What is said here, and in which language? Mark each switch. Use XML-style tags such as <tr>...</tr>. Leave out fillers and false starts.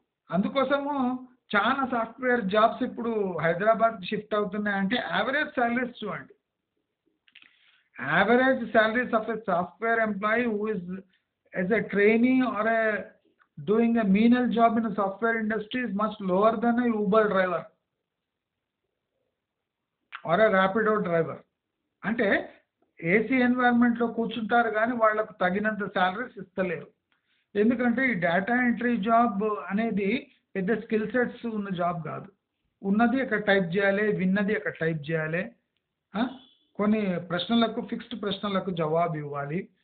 <te>అందుకోసము చాలా software jobs ఇప్పుడు హైదరాబాద్కి షిఫ్ట్ అవుతున్నాయంటే యావరేజ్ సాలరీస్ చూడండి.</te> <en>Average salaries of a software employee who is as a trainee or doing a menial job in a software industry is much lower than a Uber driver or a Rapido driver.</en> <te>అంటే AC ఎన్వైరన్మెంట్లో కూర్చుంటారు కానీ వాళ్ళకు తగినంత salaries ఇస్తలేరు. ఎందుకంటే ఈ data entry job అనేది పెద్ద స్కిల్ సెట్స్ ఉన్న జాబ్ కాదు. ఉన్నది అక్కడ టైప్ చేయాలి, విన్నది అక్కడ టైప్ చేయాలి, కొన్ని ప్రశ్నలకు ఫిక్స్డ్ ప్రశ్నలకు జవాబు ఇవ్వాలి.</te>